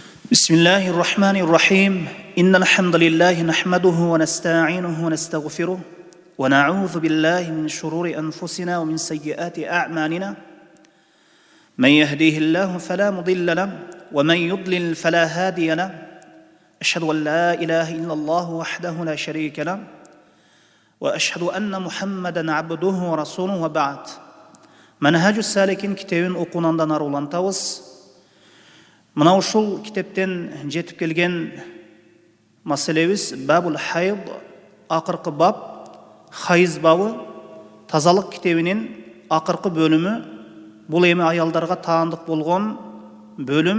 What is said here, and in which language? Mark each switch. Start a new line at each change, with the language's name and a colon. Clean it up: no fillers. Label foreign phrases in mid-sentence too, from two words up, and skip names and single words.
Arabic: بسم الله الرحمن الرحيم إن الحمد لله نحمده ونستعينه ونستغفره ونعوذ بالله من شرور أنفسنا ومن سيئات أعمالنا من يهديه الله فلا مضل له ومن يضلل فلا هادي له أشهد أن لا إله إلا الله وحده لا شريك له وأشهد أن محمدا عبده ورسوله وبعد منهج السالكين كتابين
Kyrgyz: оқуынан арулантабыз. Мына ушул китептен жетип келген маселебиз
Arabic: باب الحيض,
Kyrgyz: акыркы баб, хайыз бабы, тазалык китебинин акыркы бөлүмү. Бул эми аялдарга таандык болгон бөлүм.